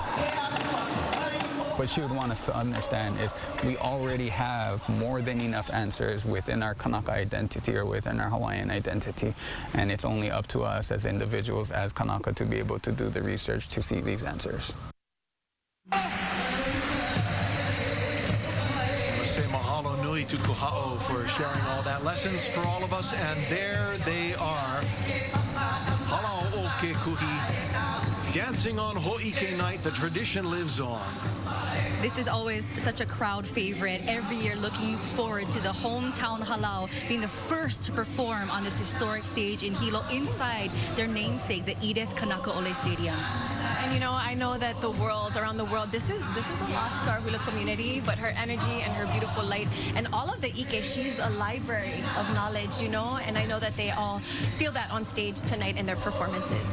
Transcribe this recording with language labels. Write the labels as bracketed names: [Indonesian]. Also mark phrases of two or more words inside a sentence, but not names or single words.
[English] What she would want us to understand is we already have more than enough answers within our Kanaka identity or within our Hawaiian identity, and it's only up to us as individuals, as Kanaka, to be able to do the research to see these answers. Say [Hawaiian] mahalo nui [English] to Kuha'o for sharing all that. Lessons for all of us, and there they are. Halau o ke kuhi. Dancing on Ho'ike night, the tradition lives on. This is always such a crowd favorite. Every year looking forward to the hometown halau being the first to perform on this historic stage in Hilo inside their namesake, the Edith Kanaka Ole Stadium. And you know, I know that the world, around the world, this is a loss to our hula community, but her energy and her beautiful light and all of the ike, she's a library of knowledge, you know, and I know that they all feel that on stage tonight in their performances.